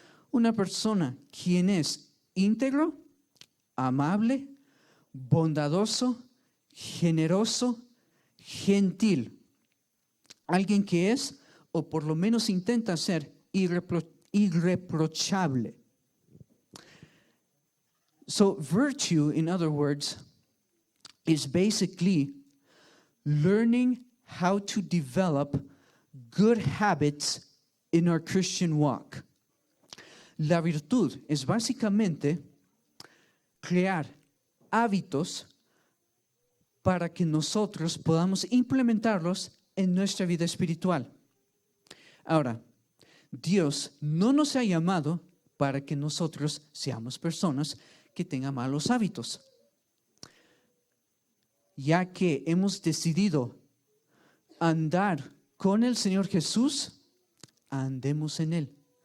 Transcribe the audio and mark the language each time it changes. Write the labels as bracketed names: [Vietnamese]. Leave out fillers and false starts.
[Spanish] Una persona quien es íntegro, amable, bondadoso, generoso, gentil. Alguien que es, o por lo menos intenta ser, irreprochable. [English] So virtue, in other words, is basically learning how to develop good habits in our Christian walk. [Spanish] La virtud es básicamente crear hábitos para que nosotros podamos implementarlos en nuestra vida espiritual. Ahora, Dios no nos ha llamado para que nosotros seamos personas que tengan malos hábitos, ya que hemos decidido andar con el Señor Jesús, andemos en Él.